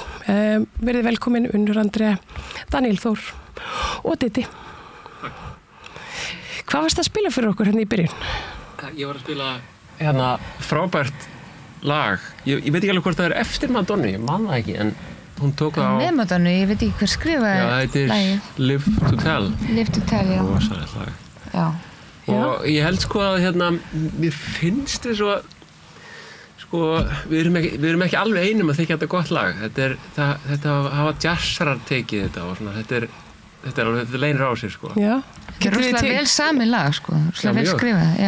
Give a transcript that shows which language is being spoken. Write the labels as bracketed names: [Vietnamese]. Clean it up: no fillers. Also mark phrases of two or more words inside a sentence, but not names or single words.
[Icelandic] Verið velkomin Unnur Andrea, Daniel Þór og Diddi. Hvað varst að spila fyrir okkur hérna í byrjun? Ég var að spila hérna frábært lag. Ég veit ekki alveg hvort það eftir Madonnu, ég man það ekki, en hún tók það á... Með Madonnu, ég veit ekki hver skrifaði lagið. Já, þetta er Live to Tell. Live to Tell, já. Rosalegt lag. Já. Og ég held sko að hérna, mér finnst þess að sko, við erum ekki alveg einum að þykja þetta gott lag. Þetta hafa jazzarar tekið þetta og svona, þetta leynir á sér sko. Já. Þetta er rosalega vel samin lag sko, rosalega vel skrifað, já.